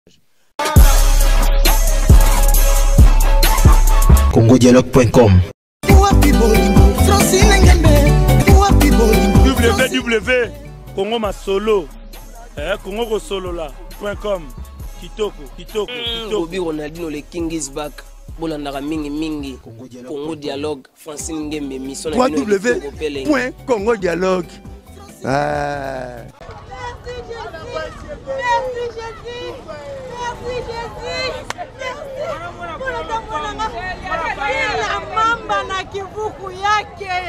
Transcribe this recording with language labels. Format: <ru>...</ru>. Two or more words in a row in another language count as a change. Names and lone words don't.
<ln>congodialogue.com www Congo Masolo Congo Solola.com kitoko Bobby Ronaldinho le King is back bolandaka mingi Congo Dialogue Francine Ngembe mission www.congodialogue</ln> <sw>Kila mamba na kivuku yake.</sw>